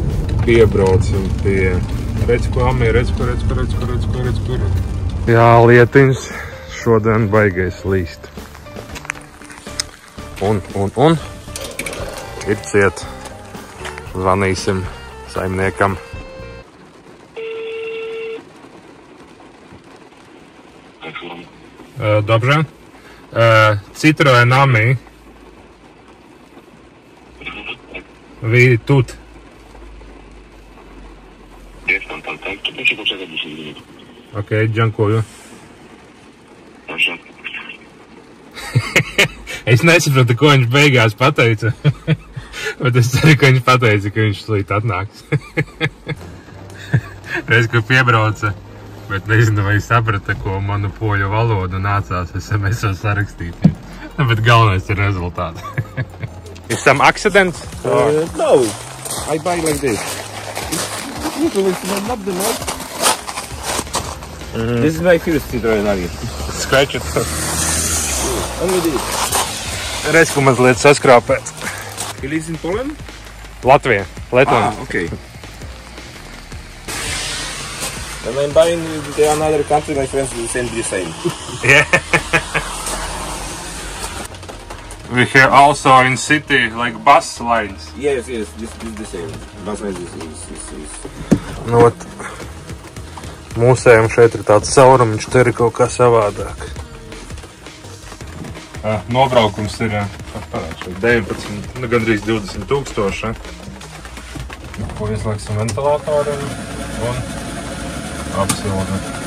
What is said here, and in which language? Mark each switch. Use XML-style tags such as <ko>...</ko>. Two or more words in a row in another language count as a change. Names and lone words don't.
<lv>Piebraucam pie... Redz, ko Ami, redz, ko. Jā, lietiņš. Šodien baigais līst. Un ir ciet. Zvanīsim saimniekam.</lv> <pl>Dobrze. Citroen Ami. Wy тут. Jestem tam, tak? To proszę poczekać 10 minut. Okej, dziękuję. Proszę.</pl> <lv>Es nesapratu, ko viņš beigās pateica. Bet es ceru, ka viņš pateica, ka viņš slīt atnāks. Reiz, ka piebrauca, bet nezinu, vai saprata, ko manu poļu valodu nācās SMS-os sarakstīt. Bet galvenais ir rezultāts.</lv> <en>Is some accident? No, I buy like this. Not the most. This is my first Citroen Ami. Scratch it. Only this.</en> <lv>Reiz, ko mazliet saskrāpēt.</lv> <en>You live in Poland? Latvija. Lietuva. Okay. And I'm buying in another country, my friends will send the same. Yeah. We have also in city like bus lines. Yes, this is the same. Bus lines is.</en> <lv>Nu, mūsējiem šeit ir tāds saurumiņš, te ir kaut kā savādāk. Nobraukums ir 19, gandrīz 20 tūkstoši. Ko ieslēgsim ventilatoru un apsildu.</lv>